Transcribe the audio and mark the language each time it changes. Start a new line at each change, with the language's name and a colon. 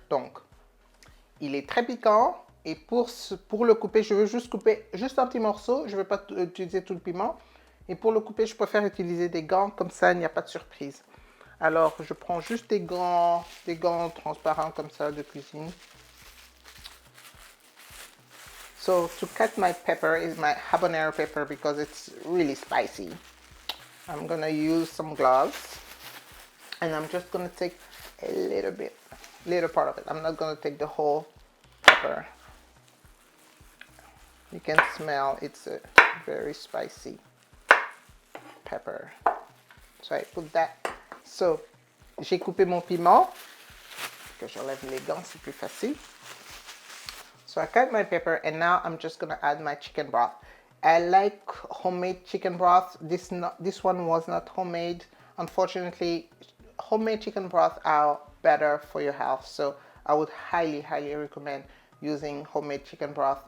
French: Donc, il est très piquant. Et pour le couper, je veux juste couper juste un petit morceau. Je ne veux pas utiliser tout le piment. Et pour le couper, je préfère utiliser des gants. Comme ça, il n'y a pas de surprise. Alors, je prends juste des gants transparents comme ça de cuisine.
English: So, to cut my pepper is my habanero pepper because it's really spicy. I'm going to use some gloves. And I'm just going to take a little part of it. I'm not going to take the whole pepper. You can smell it's a very spicy pepper. So I put that.
French: So, j'ai coupé mon piment. Que j'enlève les gants, c'est plus facile.
English: So I cut my pepper and now I'm just going to add my chicken broth. I like homemade chicken broth. This one was not homemade. Unfortunately, homemade chicken broth are better for your health. So I would highly recommend using homemade chicken broth.